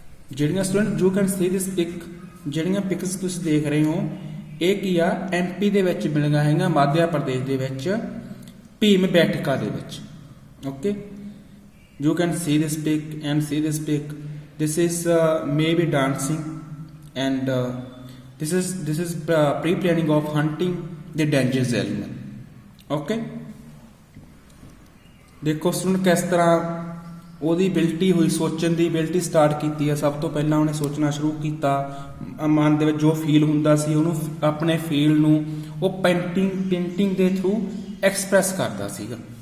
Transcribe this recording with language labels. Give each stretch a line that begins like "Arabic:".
Punjabi: ਜਿਹੜੀਆਂ student
English: you can see this pic,
Punjabi: ਜਿਹੜੀਆਂ pics ਤੁਸੀਂ ਦੇਖ ਰਹੇ ਹੋ ਇਹ ਕੀ ਆ, MP ਦੇ ਵਿੱਚ ਮਿਲਣਾ ਹੈਗਾ, ਮੱਧ ਪ੍ਰਦੇਸ਼ ਦੇ ਵਿੱਚ ਭੀਮ ਬੈਠਿਕਾ ਦੇ ਵਿੱਚ, okay.
English: You can see this pic and see this pic. This is maybe dancing, and this is pre-planning of hunting the dangerous animal. Okay.
Hindi: देखो स्टूडेंट किस तरह
Punjabi: ਉਹਦੀ ਬਿਲਟੀ ਹੋਈ, ਸੋਚਣ ਦੀ ਬਿਲਟੀ ਸਟਾਰਟ ਕੀਤੀ ਹੈ। ਸਭ ਤੋਂ ਪਹਿਲਾਂ ਉਹਨੇ ਸੋਚਣਾ ਸ਼ੁਰੂ ਕੀਤਾ, ਮਨ ਦੇ ਵਿੱਚ ਜੋ ਫੀਲ ਹੁੰਦਾ ਸੀ ਉਹਨੂੰ, ਆਪਣੇ ਫੀਲ ਨੂੰ ਉਹ ਪੇਂਟਿੰਗ ਦੇ ਥਰੂ ਐਕਸਪ੍ਰੈਸ ਕਰਦਾ ਸੀਗਾ।